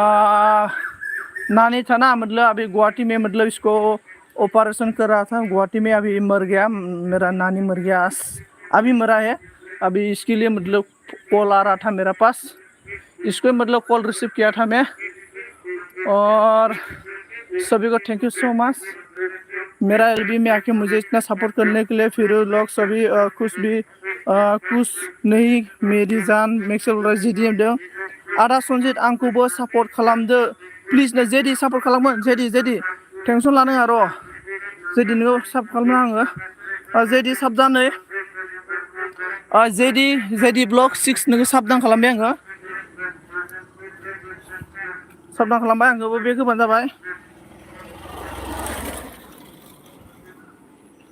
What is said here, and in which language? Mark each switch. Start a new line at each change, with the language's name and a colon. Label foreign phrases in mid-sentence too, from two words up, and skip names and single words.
Hindi: नानी था ना मतलब अभी गुवाहाटी में मतलब इसको ऑपरेशन कर रहा था गुवाहाटी में अभी मर गया मेरा नानी मर गया अभी मरा है अभी इसके लिए मतलब कॉल आ रहा था मेरा पास इसको मतलब कॉल रिसीव किया था मैं और सभी को
English: thank you so much
Hindi: मेरा एलबी में आके मुझे इतना सपोर्ट करने के लिए फिर लोग सभी खुश नहीं मेरी जान मेक्सेल जेडी दो
Bodo: आदा सनजित आंखौबो सपोर्ट खालामदो प्लिज नो जेडी सपोर्ट खालामो जेडी टेंसन लानाङा र' जेडी नोङो सापर्ट खालामनो आङो जेडी साबधानै जेडी ब्लक 6 नोङो साबधान खालामबाय आङो साबधान खालामबाय आंखौबो बे गोबां जाबाय